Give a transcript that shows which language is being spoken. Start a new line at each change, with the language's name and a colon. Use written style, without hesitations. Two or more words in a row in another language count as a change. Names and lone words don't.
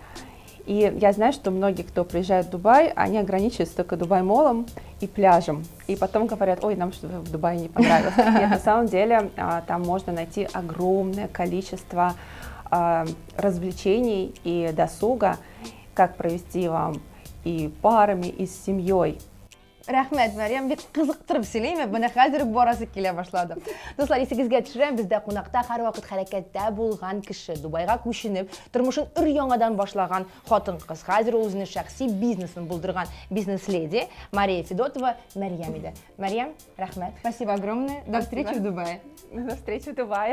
Russian: И я знаю, что многие, кто приезжает в Дубай, они ограничиваются только Дубай-молом и пляжем. И потом говорят: ой, нам что-то в Дубае не понравилось. Нет, на самом деле там можно найти огромное количество развлечений и досуга, как провести вам и парами, и с семьей.
Tatar: Рәхмәт, Мәрьям, бик кызыктырып сөйләйме? Менә хәзер барасы килә башлады. Дуслар, исегезгә төшерәм, бездә кунакта һәрвакыт хәрәкәттә булган кеше, Дубайга күченеп, тормышын өр-яңадан башлаган хатын-кыз, хәзер ул үзенең шәхси бизнесын булдырган бизнес-леди Мария Федотова Мәрьям иде. Мәрьям, рәхмәт.
Russian: Спасибо огромное. До встречи в Дубае. До встречи в Дубае.